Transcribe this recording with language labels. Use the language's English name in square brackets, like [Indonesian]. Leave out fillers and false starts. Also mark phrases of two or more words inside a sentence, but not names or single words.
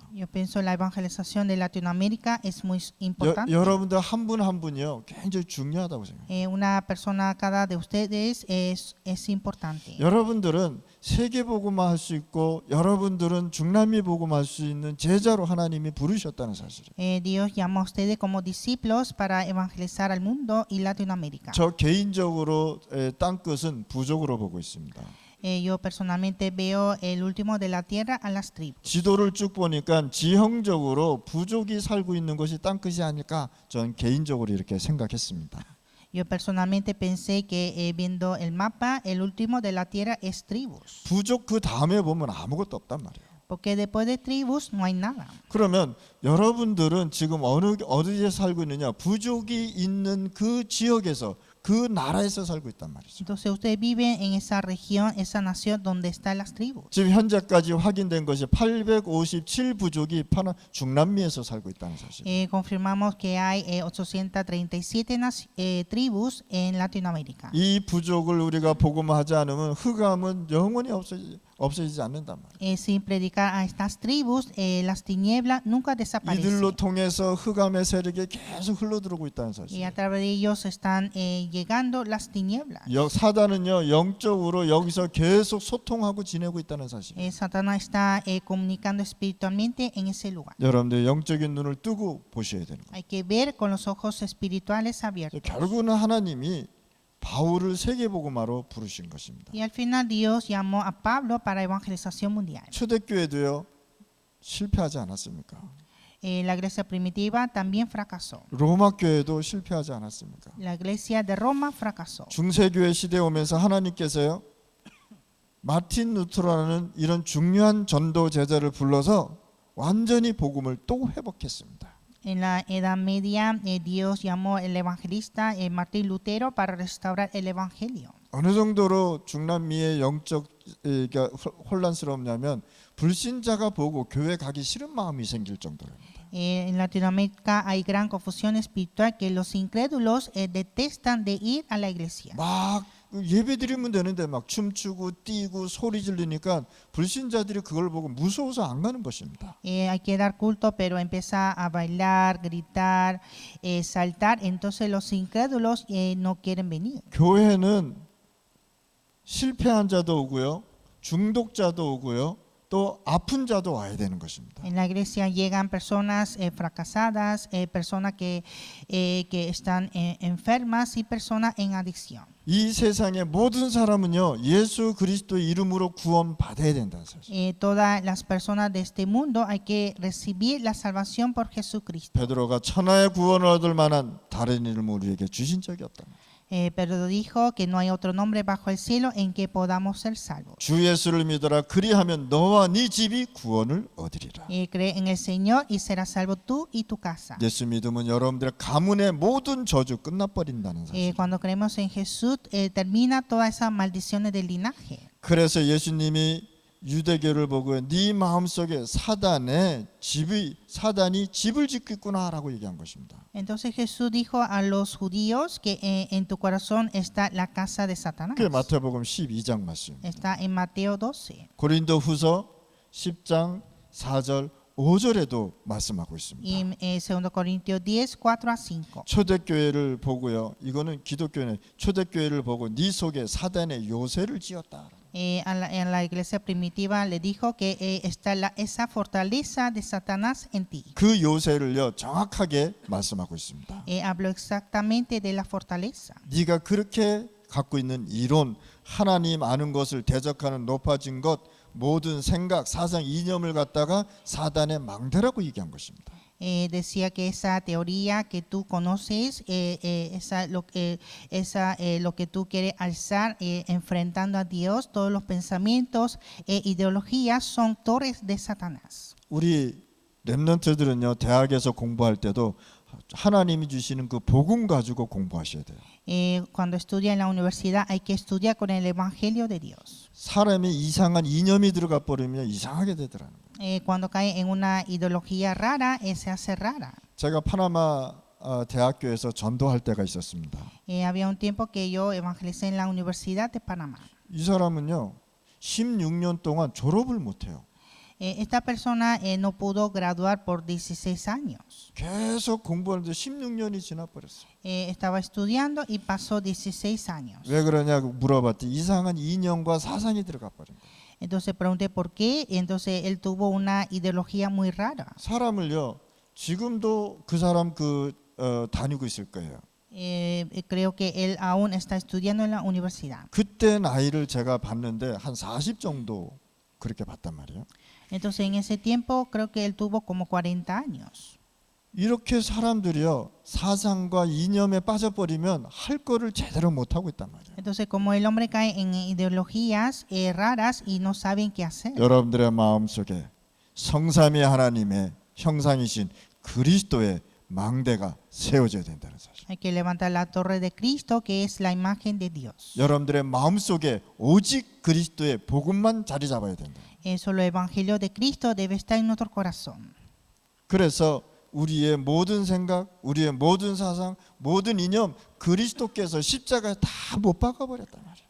[Spanish] Yo pienso la evangelización de Latinoamérica es muy importante. [Korean] 여러분들 한 분 한 분이요 굉장히 중요하다고 생각해요. [Spanish] Una persona cada de ustedes es importante. [Korean] 여러분들은 세계 복음화 할 수 있고 여러분들은 중남미 복음화 할 수 있는 제자로 하나님이 부르셨다는 사실이에요. [Spanish] Dios llamó a ustedes como discípulos para evangelizar al mundo y Latinoamérica. [Korean] 저 개인적으로 땅 끝은 부족으로 보고 있습니다. [Spanish] Yo personalmente veo el último de la tierra a las tribus. [Korean] 지도를 쭉 보니까 지형적으로 부족이 살고 있는 것이 땅끝이 아닐까 저는 개인적으로 이렇게 생각했습니다. [Spanish] Yo personalmente pensé que viendo el mapa, el último de la tierra es tribus, [Korean] 부족 그 다음에 보면 아무것도 없단 말이에요. [Spanish] porque después de tribus no hay nada. [Korean] 그러면 여러분들은 지금 어디에 살고 있느냐? 부족이 있는 그 지역에서 그 나라에서 살고 있단 말이죠. [Spanish] Entonces ustedes viven en esa región, esa nación donde están las tribus. [Korean] 지금 현재까지 확인된 것이 857 부족이 중남미에서 살고 있다는 사실. [Spanish] Confirmamos que hay 837 tribus en Latinoamérica. [Korean] 이 부족을 우리가 복음하지 않으면 흑암은 영원히 없어지지 않는단 말이에요. [Spanish] Sin predicar a estas tribus, las tinieblas nunca desaparecen. [Korean] 이들로 통해서 흑암의 세력이 계속 흘러들어오고 있다는 [Spanish] Y [Korean] 사실. [Spanish] a través de ellos están llegando las tinieblas. [Korean] 사단은요 영적으로 여기서 계속 소통하고 지내고 있다는 사실. [Spanish] Satanás está comunicando espiritualmente en ese lugar. [Korean] 여러분들 영적인 눈을 뜨고 보셔야 되는 거예요. [Spanish] Hay que ver con los ojos espirituales abiertos. [Korean] 결국은 하나님이 바울을 세계복음화로 부르신 것입니다. [Spanish] Y al final Dios llamó a Pablo para evangelización mundial. [Korean] 초대교회도요 실패하지 않았습니까? [Spanish] La iglesia primitiva también fracasó. [Korean] 로마 교회도 실패하지 않았습니까? [Spanish] La iglesia de Roma fracasó. [Korean] 중세교회 시대에 오면서 하나님께서요 마틴 루터라는 이런 중요한 전도 제자를 불러서 완전히 복음을 또 회복했습니다. [Spanish] En la Edad Media, Dios llamó el evangelista Martín Lutero para restaurar el evangelio. [Korean] 어느 정도로 중남미의 영적 혼란스럽냐면 불신자가 보고 교회 가기 싫은 마음이 생길 정도입니다. [Spanish] En Latinoamérica hay gran confusión espiritual que los incrédulos detestan de ir a la iglesia. [Korean] 막 예배 드리면 되는데 막 춤추고 뛰고 소리 지르니까 불신자들이 그걸 보고 무서워서 안 가는 것입니다. [Spanish] Hay que dar culto, pero empieza a bailar, gritar, saltar. Entonces los incrédulos no quieren venir. [Korean] 교회는 실패한 자도 오고요, 중독자도 오고요, 또 아픈 자도 와야 되는 것입니다. [Spanish] En la iglesia llegan personas fracasadas, personas que están enfermas y personas en adicción. [Korean] 이 세상의 모든 사람은요 예수 그리스도의 이름으로 구원 받아야 된다는 사실. [Spanish] Todas las personas de este mundo hay que recibir la salvación por Jesucristo. [Korean] 베드로가 천하의 구원을 얻을 만한 다른 이름을 우리에게 주신 적이 없다. [Spanish] Pero dijo que no hay otro nombre bajo el cielo en que podamos ser salvos. [Korean] 주 예수를 믿어라. 그리하면 너와 네 집이 구원을 얻으리라. [Spanish] Cree en el Señor y serás salvo tú y tu casa. [Korean] 예수 믿으면 여러분들의 가문의 모든 저주 끝나버린다는 사실. [Spanish] Cuando creemos en Jesús, termina todas esas maldiciones del linaje. [Korean] 그래서 예수님이 유대교를 보고 네 마음속에 사단이 집을 짓고 있구나라고 얘기한 것입니다. [Spanish] Entonces Jesús dijo a los judíos que en tu corazón está la casa de Satanás. [Korean] 그게 마태복음 12장 말씀. [Spanish] Está en Mateo 12. [Korean] 고린도후서 10장 4절 5절에도 말씀하고 있습니다. [Spanish] Y 2 Corintios 10, 4 a 5. [Korean] 초대교회를 보고요. 이거는 기독교는 초대교회를 보고 네 속에 사단의 요새를 지었다. [Spanish] En la iglesia primitiva le dijo que está esa fortaleza de Satanás en ti. [Korean] 그 요새를요 정확하게 말씀하고 있습니다. [Spanish] Habló exactamente de la fortaleza. [Korean] 네가 그렇게 갖고 있는 이론, 하나님 아는 것을 대적하는 높아진 것, 모든 생각, 사상, 이념을 갖다가 사단의 망대라고 얘기한 것입니다. [Spanish] Decía que esa teoría que tú conoces, lo que tú quieres alzar enfrentando a Dios, todos los pensamientos, ideologías son torres de Satanás. [Korean] 우리 렘넌트들은요 대학에서 공부할 때도 하나님이 주시는 그 복음 가지고 공부하셔야 돼요. [Spanish] Cuando estudia en la universidad hay que estudiar con el Evangelio de Dios. [Korean] 사람이 이상한 이념이 들어가 버리면 이상하게 되더라는 거예요. [Spanish] Cuando cae en una ideología rara, se hace rara. [Korean] 제가 파나마 대학교에서 전도할 때가 있었습니다. [Spanish] Había un tiempo que yo evangelicé en la Universidad de Panamá. [Korean] 이 사람은요 16년 동안 졸업을 못해요. [Spanish] Esta persona no pudo graduar por 16 años. [Korean] 계속 공부하는데 16년이 지나버렸어요. [Spanish] Estaba estudiando y pasó 16 años. [Korean] 왜 그러냐고 물어봤더니 이상한 이념과 사상이 들어가 버린 거예요. [Spanish] Entonces pregunté por qué. Entonces él tuvo una ideología muy rara. [Korean] 사람을요 지금도 그 사람 다니고 있을 거예요. [Spanish] Creo que él aún está estudiando en la universidad. [Korean] 그때 나이를 제가 봤는데 한 40 정도 그렇게 봤단 말이에요. [Spanish] Entonces en ese tiempo creo que él tuvo como 40 años. [Korean] 이렇게 사람들이요 사상과 이념에 빠져버리면 할 거를 제대로 못 하고 있단 말이에요. [Spanish] Entonces, como el hombre cae en ideologías raras y no saben qué hacer. [Korean] 여러분들의 마음 속에 성삼위 하나님의 형상이신 그리스도의 망대가 세워져야 된다는 사실. [Spanish] Hay que levantar la torre de Cristo, que es la imagen de Dios. [Korean] 여러분들의 마음 속에 오직 그리스도의 복음만 자리 잡아야 된다. [Spanish] Solo el evangelio de Cristo debe estar en nuestro corazón. [Korean] 그래서 우리의 모든 생각, 우리의 모든 사상, 모든 이념 그리스도께서 십자가에 다 못 박아 버렸단 말이에요.